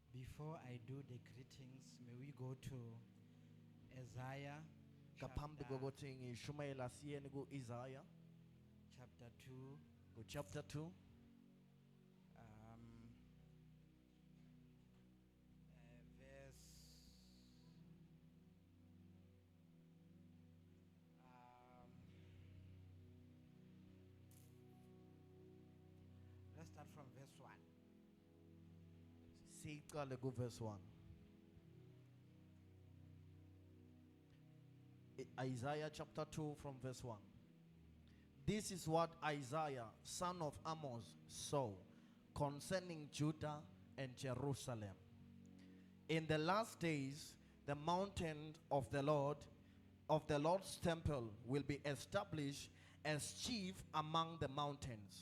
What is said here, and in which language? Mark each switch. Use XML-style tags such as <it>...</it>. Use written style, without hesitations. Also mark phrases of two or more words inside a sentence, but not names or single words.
<en>Before I do the greetings, may we go to Isaiah</en> <ss>Ngaphambi kokuthi ngishumayela siyeni ku-Isaiah</ss> <en>chapter 2, chapter 2 verse let's start from verse 1.</en> <ss>siqale ku-verse 1.</ss> <en>Isaiah chapter 2 from verse 1. This is what Isaiah, son of Amos, saw concerning Judah and Jerusalem. In the last days, the mountain of the Lord's temple will be established as chief among the mountains.</en>